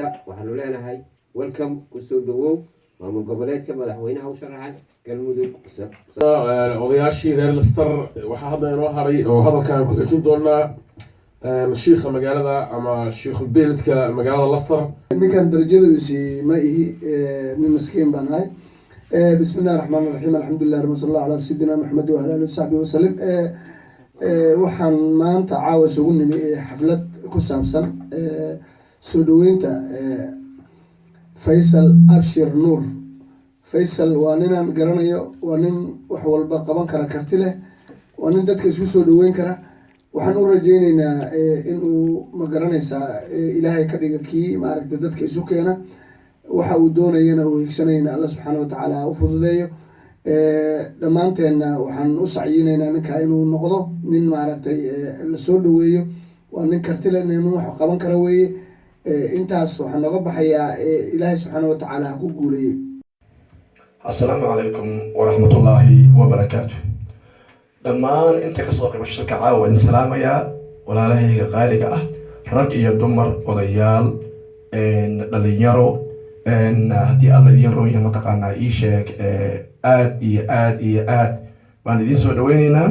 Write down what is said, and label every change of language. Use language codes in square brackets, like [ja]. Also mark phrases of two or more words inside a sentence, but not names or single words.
[so] waxaanu leenahay welcome, kusoo dhawow maamul goboleedka madaxweynaha u sharaxan Galmudug. odayaashii reer Leicester waxaa hadda inoo haray oo hadalkan ku xijin doonaa shiikha magaalada ama shiikh beeldka magaalada Leicester. ninkan darajadiisi ma ihi nin maskiin baan ahay. [ar] بسم الله الرحمن الرحيم الحمد لله رب صلى الله على سيدنا محمد وعلى اله وصحبه وسلم. [so] waxaan maanta caawa isugu nimi xaflad ku saabsan soo dhaweynta Faisal Abshir Nuur. Faisal waa ninaan garanayo, waa nin wax walba qaban kara, karti leh, waa nin dadka isku soo dhaweyn kara. waxaan u rajaynaynaa inuu ma garanaysaa ilaahay ka dhiga kii maaragtay dadka isu keena, waxa uu doonayana uu higsanayna [ar] الله سبحانه وتعالى [so] u fududeeyo. dhammaanteenna waxaan u sacyinaynaa ninka inuu noqdo nin maaragtay la soo dhaweeyo, waa nin karti leh, nin wax qaban kara weeye. intaas waxaan nooga baxayaa ilaahay [ar] سبحانه وتعالى [so] ha ku guuleeyey. [ar] السلام عليكم ورحمة الله وبركاته. [so] dhammaan inta kasoo qayb shirka caawa salaamaya walaalahayga qaaliga ah, rag iyo dumar, odayaal, dhalinyaro, haddii alla idiin rooya mataqaanaa ii sheeg aad iyo aad iyo aad baan idiin soo dhaweynaynaa.